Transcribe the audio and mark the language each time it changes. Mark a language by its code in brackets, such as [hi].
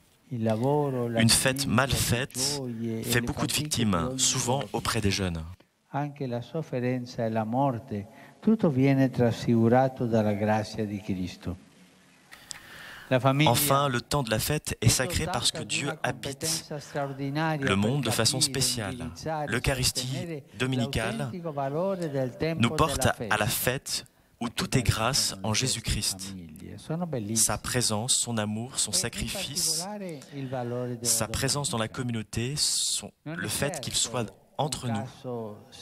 [fr] Une fête mal faite fait beaucoup de victimes, souvent auprès des jeunes. [it] Anche la sofferenza e la morte, tutto viene trasfigurato dalla grazia di Cristo. [fr] Enfin, le temps de la fête est sacré parce que Dieu habite le monde de façon spéciale. L'Eucharistie dominicale nous porte à la fête où tout est grâce en Jésus-Christ. Sa présence, son amour, son sacrifice, sa présence dans la communauté, le fait qu'il soit entre nous.